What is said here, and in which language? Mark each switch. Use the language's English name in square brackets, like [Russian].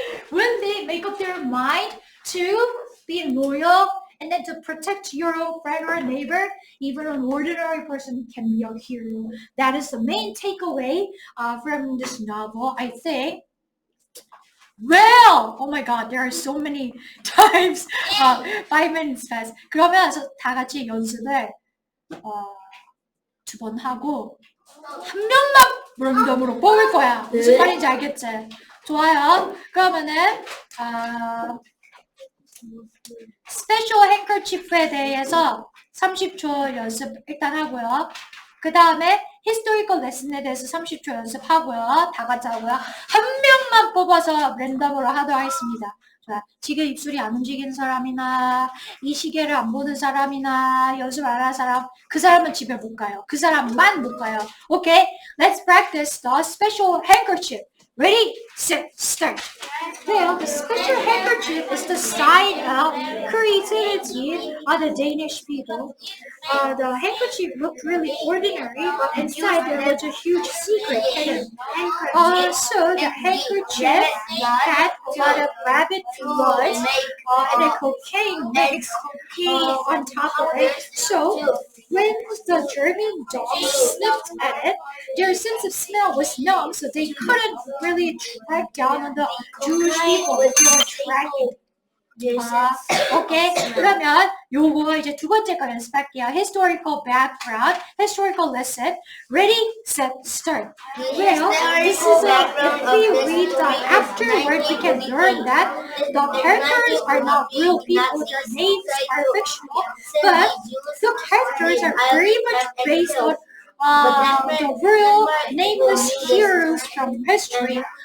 [English] When they make up their mind to be loyal and then to protect your own friend or a neighbor, even an ordinary person can be a hero. That is the main takeaway from this novel, I think. Well, oh my God, there are so many times. 5 minutes fast. [Korean] 그러면 다 같이 연습을 2번 하고 한 명만 랜덤으로 뽑을 거야. 무슨 말인지 알겠지? 좋아요. 그러면은 스페셜 행커치프에 대해서 30초 연습 일단 하고요. 그 다음에 히스토리컬 레슨에 대해서 30초 연습하고요. 다 같이 하고요. 한 명만 뽑아서 랜덤으로 하도록 하겠습니다. 자, 지금 입술이 안 움직이는 사람이나 이 시계를 안 보는 사람이나 연습 안 하는 사람 그 사람은 집에 못 가요. 그 사람만 못 가요. [English] Okay, let's practice the special handkerchief. Ready, set, start. Well, the special handkerchief is the sign of creativity of the Danish people. The handkerchief looked really ordinary, but inside there was a huge secret hidden. So the handkerchief had a lot of rabbit blood and a cocaine mix on top of it. So when the German dogs sniffed at it, their sense of smell was numb, so they couldn't really track down on the Jewish people that they were tracking. [Korean] 오케이. 그러면 요거 이제 두 번째 거 연습할게요. [English] Historical background, historical lesson. Ready, set, start. Well, this is if we read the afterward, we can learn that the characters are not real people, their names are fictional, but the characters are very much based on the real nameless heroes from history.